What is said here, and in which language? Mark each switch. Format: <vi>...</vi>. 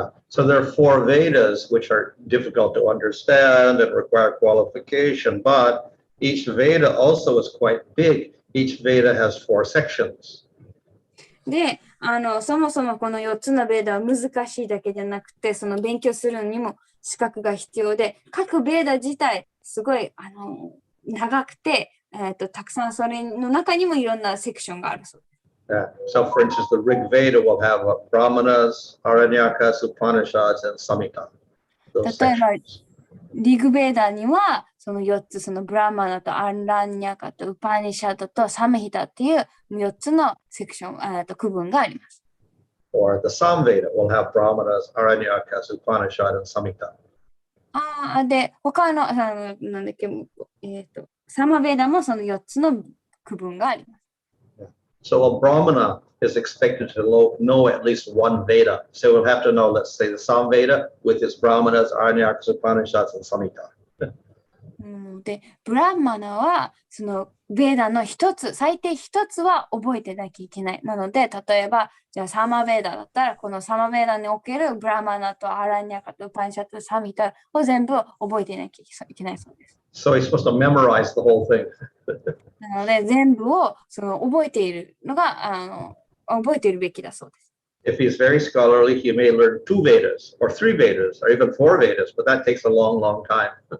<en>So there are 4 Vedas which are difficult to understand and require qualification, but each Veda also is quite big. Each Veda has 4 sections.</en> <ja>で、そもそもこの4つのベーダは難しいだけじゃなくて、その勉強するのにも資格が必要で、各ベーダ自体すごい長くて、たくさんそれの中にもいろんなセクションがあるそうです。</ja> <en>So for instance, the Rig Veda will have Brahmanas, Aranyakas, Upanishads, and Samhita.</en> <ja>例えば、リグベーダにはその4つ、そのブラマナとアンランニャカとウパニシャドとサムヒタっていう4つのセクション、区分があります。</ja> <en>Or the Samveda will have Brahmanas, Aranyakas, Upanishads, and Samhita.</en> <ja>で、他の、なんだっけ、サマベーダもその4つの区分があります。</ja> <en>So a Brahmana is expected to know at least one Veda. So we'll have to know, let's say, the Samveda with its Brahmanas, Aranyakas, Upanishads, and Samhita.</en> <ja>で、ブランマナはそのベーダの最低一つは覚えてなきゃいけない。なので、例えば、じゃあサマベーダだったら、このサマベーダにおけるブランマナとアラニャカとウパニシャとサミタを全部覚えてなきゃいけないそうです。</ja> <en>So he's supposed to memorize the whole thing.</en> <ja>なので、全部を覚えているのが覚えているべきだそうです。</ja> <en>If he's very scholarly, he may learn 2 Vedas or 3 Vedas or even 4 Vedas, but that takes a long, long time.</en>